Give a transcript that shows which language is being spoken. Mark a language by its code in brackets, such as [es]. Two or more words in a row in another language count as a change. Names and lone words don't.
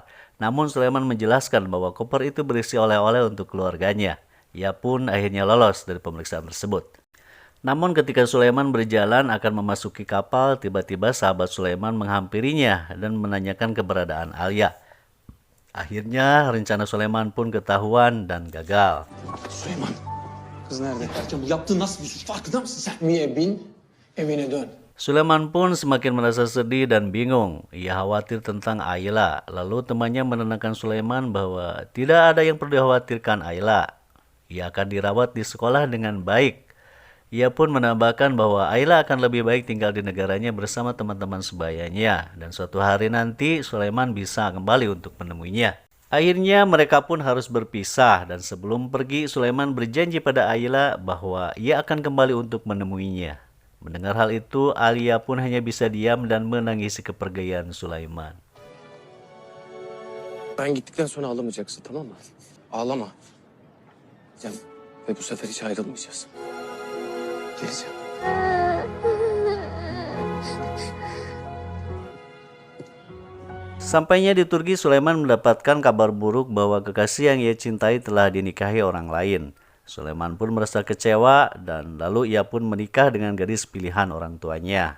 [id] Namun Sulaiman menjelaskan bahwa koper itu berisi oleh-oleh untuk keluarganya. Ia pun akhirnya lolos dari pemeriksaan tersebut. Namun ketika Sulaiman berjalan akan memasuki kapal, tiba-tiba sahabat Sulaiman menghampirinya dan menanyakan keberadaan Alia. Akhirnya rencana Sulaiman pun ketahuan dan gagal. [tr] Süleyman, kız nerede? Erkan, bu yaptığın nasıl bir suç? Farkında mısın sen? Niye bin, evine dön. [id] Sulaiman pun semakin merasa sedih dan bingung. Ia khawatir tentang Ayla. Lalu temannya menenangkan Sulaiman bahwa tidak ada yang perlu dikhawatirkan Ayla. Ia akan dirawat di sekolah dengan baik. Ia pun menambahkan bahwa Ayla akan lebih baik tinggal di negaranya bersama teman-teman sebayanya. Dan suatu hari nanti Sulaiman bisa kembali untuk menemuinya. Akhirnya mereka pun harus berpisah dan sebelum pergi Sulaiman berjanji pada Ayla bahwa ia akan kembali untuk menemuinya. Mendengar hal itu, Alia pun hanya bisa diam dan menangisi kepergian Sulaiman. [tr] Ben gittikten sonra ağlamayacaksın, tamam mı? Ağlama. Sen ve bu sefer hiç ayrılmayacağız. Geleceğim. [id] Sampainya di Turki, Sulaiman mendapatkan kabar buruk bahwa kekasih yang ia cintai telah dinikahi orang lain. Sulaiman pun merasa kecewa dan lalu ia pun menikah dengan gadis pilihan orang tuanya.